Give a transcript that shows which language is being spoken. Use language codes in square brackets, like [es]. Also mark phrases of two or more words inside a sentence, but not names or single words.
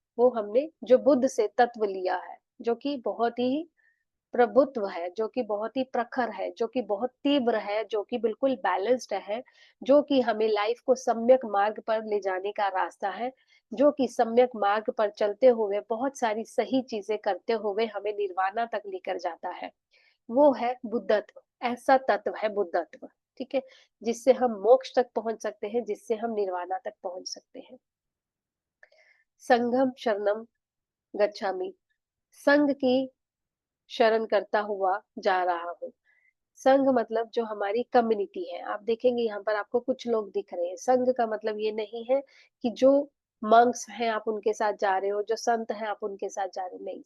[hi] वो हमने जो बुद्ध से तत्व लिया है, जो कि बहुत ही प्रभुत्व है, जो कि बहुत ही प्रखर है, जो कि बहुत तीव्र है, जो कि बिल्कुल बैलेंस्ड है, जो कि हमें लाइफ को सम्यक मार्ग पर ले जाने का रास्ता है, जो कि सम्यक मार्ग पर चलते हुए बहुत सारी सही चीजें करते हुए हमें निर्वाणा तक लेकर जाता है। वो है बुद्धत्व, ऐसा तत्व है बुद्धत्व, ठीक है? जिससे हम मोक्ष तक पहुंच सकते हैं, जिससे हम निर्वाणा तक पहुंच सकते हैं। [pi] संघम शरणम गच्छामि, [hi] संघ की शरण करता हुआ जा रहा हूँ। संघ मतलब जो हमारी कम्युनिटी है। आप देखेंगे यहाँ पर आपको कुछ लोग दिख रहे हैं। संघ का मतलब ये नहीं है कि जो मंक्स हैं आप उनके साथ जा रहे हो, जो संत हैं आप उनके साथ जा रहे हो, नहीं।